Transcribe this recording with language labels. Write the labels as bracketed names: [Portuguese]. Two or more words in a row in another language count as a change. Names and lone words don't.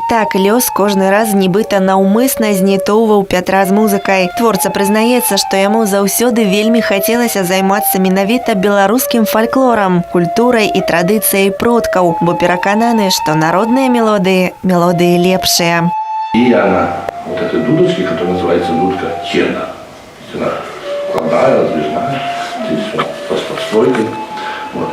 [Belarusian] Так лёс кожны раз нібыта наўмысна знітоўваў Пятра з музыкай. Творца прызнаецца, што яму заўсёды вельмі хацелася займацца менавіта беларускім фальклорам, культурай і традыцыяй продкаў, бо перакананы, што народныя мелодыі лепшыя. [Russian] И она, вот этой дудочки, которая называется дудка тена. Она вкладная, раздвижная, здесь все под подстройкой. Вот.